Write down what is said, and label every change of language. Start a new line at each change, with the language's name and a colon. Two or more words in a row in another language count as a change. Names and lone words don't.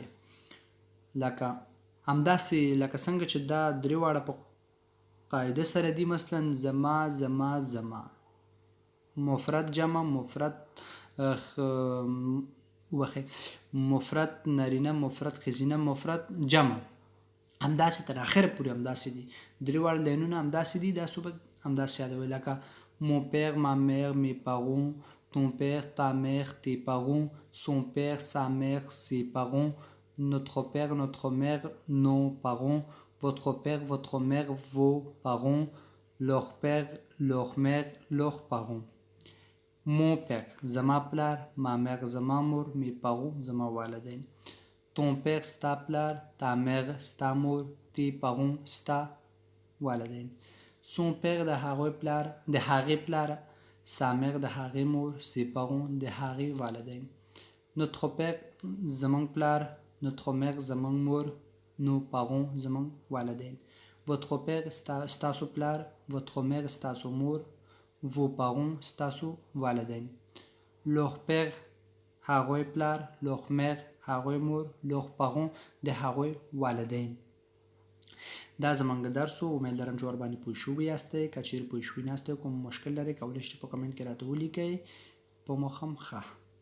Pashto: لکه همداسې لکه څنګه چې دا درې واړه په قاعده سره دي مثلا زما زما زما مفرد جمع مفرد مفرد نارینه مفرد ښځینه مفرد جمع همداسې تر اخره پورې همداسې دي. درې واړه لاینونه همداسې دي. دا څه به همداسې یادوئ لکه
French: mon père ma mère mes parents ton père ta mère tes parents son père sa mère ses parents notre père notre mère nos parents votre père votre mère vos parents leur père leur mère leurs parents. mon père
Pashto: زما پلار.
French: ma mère
Pashto: زما مور.
French: mes parents
Pashto: زما والدین.
French: ton père
Pashto: ستا پلار.
French: ta mère
Pashto: ستا مور.
French: tes parents
Pashto: ستا والدین.
French: son père
Pashto: د هغوی پلار د هغې پلار.
French: sa mère
Pashto: د هغې مور.
French: ses parents
Pashto: د هغې والدین.
French: notre père
Pashto: زمونږ پلار.
French: notre mère
Pashto: زمونږ مور.
French: nos parents
Pashto: زمونږ والدین.
French: votre père
Pashto: ستاسو پلار.
French: votre mère
Pashto: ستاسو مور.
French: vos parents
Pashto: ستاسو والدین.
French: leur père
Pashto: هغوی پلار.
French: leur mère
Pashto: هغوی مور.
French: leurs parents
Pashto: د هغوی والدین. دا زمونږ درس و. امید لرم چې ورباندې پوه شوي یاستئ. که چیرې پوه شوي ناستئ کوم مشکل لرئ کولی شئ چې په کمنټ کې راته ولیکئ. په مخم ښه.